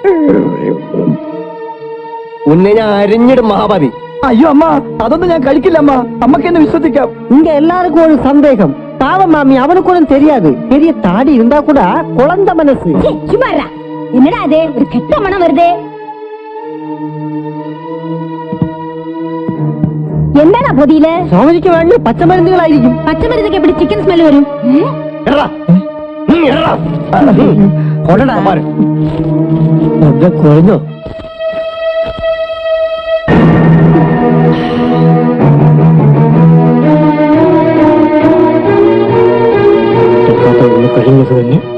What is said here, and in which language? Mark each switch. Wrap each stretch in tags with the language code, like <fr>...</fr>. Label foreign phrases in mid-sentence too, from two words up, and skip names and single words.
<ml>ഉന്നെ ഞാൻ അരിഞ്ഞിടും മഹാഭാവി. അയ്യോ അമ്മ, അതൊന്നും ഞാൻ കഴിക്കില്ല അമ്മ. അമ്മക്ക് എന്നെ വിശ്വസിക്കാം.</ml> <ta>இங்க எல்லாருக்கும் ஒரு சந்தேகம். பாவம் மாமி, அவனுக்கு ஒன்றும் தெரியாது. பெரிய தாடி இருந்தா கூட குழந்த மனசு. சும்மா இருடா. என்னடா அது ஒரு கெட்ட மனம் வருதே? என்னடா பொதியில சுவாமிக்கு வேண்டிய பச்சை மருந்துகளாയിരിക്കും.</ta> <ml>പച്ച മരുന്നൊക്കെ എപ്പടി ചിക്കൻ സ്മെല്ല് വരും? കുഴഞ്ഞോ? കഴിഞ്ഞത് തന്നെ.</ml>